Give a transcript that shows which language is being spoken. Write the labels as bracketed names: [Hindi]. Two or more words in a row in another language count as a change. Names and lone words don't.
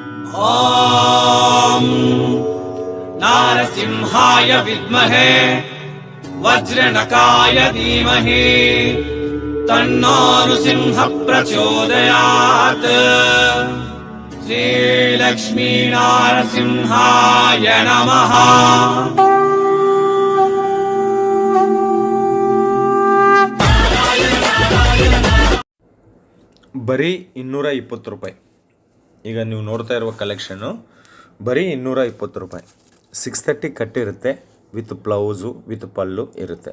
[Sanskrit] ॐ नारसिंहाय विद्महे वज्रनकाय धीमहि तन्नो नृसिंहः प्रचोदयात्। श्रीलक्ष्मी नारसिंहाय नमः। [Kannada] ಬರೀ 220 ರೂಪಾಯಿ. ಈಗ ನೀವು ನೋಡ್ತಾ ಇರುವ ಕಲೆಕ್ಷನ್ನು ಬರೀ 220 ರೂಪಾಯಿ. 630 ಕಟ್ಟಿರುತ್ತೆ, [English] with blouse with [Kannada] ಪಲ್ಲು ಇರುತ್ತೆ.